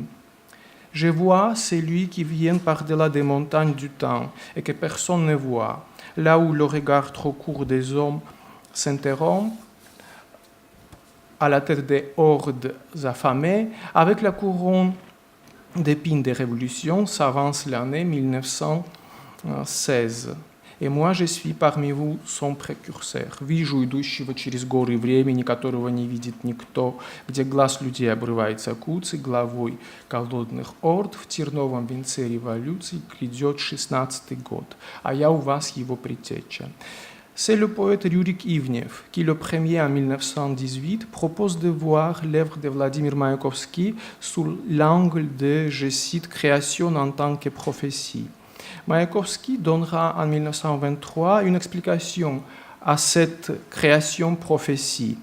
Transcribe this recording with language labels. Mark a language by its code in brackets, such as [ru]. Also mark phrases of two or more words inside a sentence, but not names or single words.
[fr] Je vois celui qui vient par-delà des montagnes du temps et que personne ne voit, là où le regard trop court des hommes s'interrompt, à la tête des hordes affamées, avec la couronne d'épines des révolutions, s'avance l'année 1916. Et moi, je suis parmi vous son précurseur. [ru] Вижу идущего через горы времени, которого не видит никто, где глаз людей обрывается куцей главой голодных орд, в терновом венце революции грядет 16-й год, а я у вас его предтеча. [fr] C'est le poète Rurik Ivnev qui, le premier en 1918, propose de voir l'œuvre de Vladimir Mayakovsky sous l'angle de, je cite, création en tant que prophétie. Mayakovsky donnera en 1923 une explication à cette création-prophétie.